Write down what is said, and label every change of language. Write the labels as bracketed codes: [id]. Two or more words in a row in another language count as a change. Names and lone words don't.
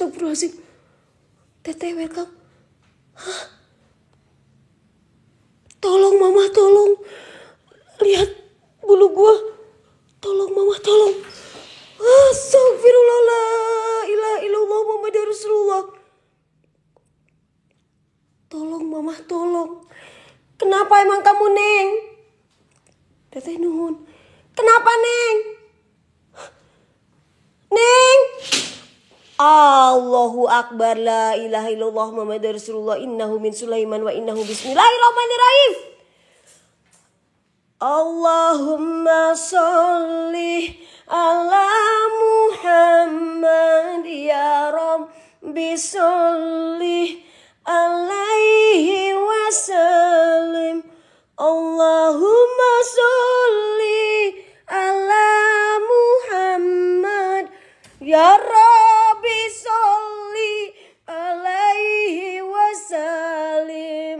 [id] Astagfirullahaladzim. Teteh welcome. Hah? Tolong mama, tolong. Lihat bulu gua. Tolong mama, tolong. Astagfirullah, [ar] لا إله إلا الله محمد رسول الله. [id] Tolong mama, tolong. Kenapa emang kamu, [su] Neng? Teteh nuhun. [id] Kenapa, Neng? Neng. [ar] الله أكبر لا إله إلا الله محمد رسول الله. إنه من سليمان وإنه بسم الله الرحمن الرحيم. اللهم صل على محمد يا رب صل عليه وسلم. اللهم صل على محمد يا رب صل عليه وسلم.